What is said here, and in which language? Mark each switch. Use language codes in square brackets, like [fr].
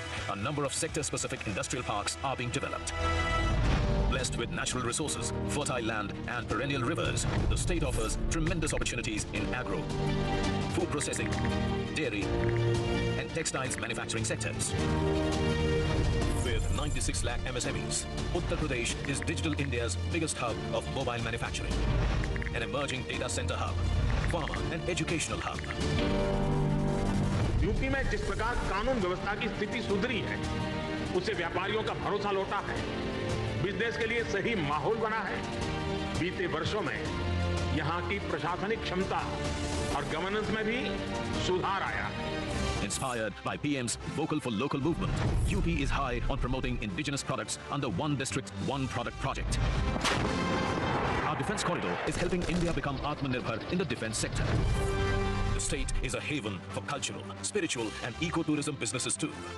[en] A number of sector-specific industrial parks are being developed. Blessed with natural resources, fertile land and perennial rivers, the state offers tremendous opportunities in agro, food processing, dairy and textiles manufacturing sectors. With 96 lakh MSMEs, Uttar Pradesh is Digital India's biggest hub of mobile manufacturing, an emerging data center hub, pharma and educational hub. [hi] UP में जिस प्रकार कानून व्यवस्था की स्थिति सुधरी है, उससे व्यापारियों का भरोसा लौटा है, बिजनेस के लिए सही माहौल बना है। बीते वर्षों में यहाँ की प्रशासनिक क्षमता और गवर्नेंस में भी सुधार आया है। [en] Inspired by PM's Vocal for Local movement, UP is high on promoting indigenous products under One District, One Product project. Our defense corridor is helping India become Atmanirbhar in the defense sector. The state is a haven for cultural, spiritual and ecotourism businesses too.